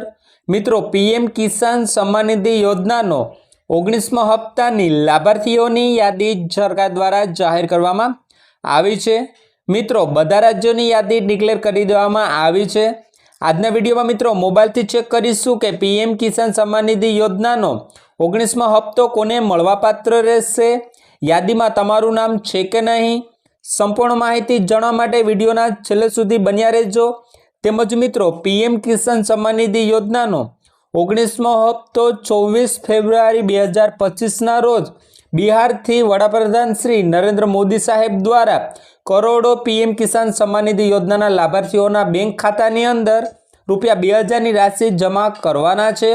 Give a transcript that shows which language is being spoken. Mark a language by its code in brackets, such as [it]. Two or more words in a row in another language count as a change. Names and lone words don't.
[gu] મિત્રો, પીએમ કિસાન સન્માન નિધિ યોજનાનો 19મો હપ્તાની લાભાર્થીઓની યાદી સરકાર દ્વારા જાહેર કરવામાં આવી છે। મિત્રો, બધા રાજ્યોની યાદી ડિક્લેર કરી દેવામાં આવી છે। આજના વિડીયોમાં મિત્રો મોબાઈલથી ચેક કરીશું કે પીએમ કિસાન સન્માન નિધિ યોજનાનો 19મો હપ્તો કોને મળવાપાત્ર રહેશે, યાદીમાં તમારું નામ છે કે નહીં। સંપૂર્ણ માહિતી જાણવા માટે વિડિયોના છેલ્લે સુધી બન્યા રહેજો। તેમજ મિત્રો, પીએમ કિસાન સન્માન નિધિ યોજનાનો 19મો હપ્તો 24 ફેબ્રુઆરી 2025 ના રોજ બિહાર થી વડાપ્રધાન શ્રી નરેન્દ્ર મોદી સાહેબ દ્વારા કરોડો પીએમ કિસાન સન્માન નિધિ યોજનાના લાભાર્થીઓના બેંક ખાતાની અંદર ₹2000 ની રાશિ જમા કરવાના છે।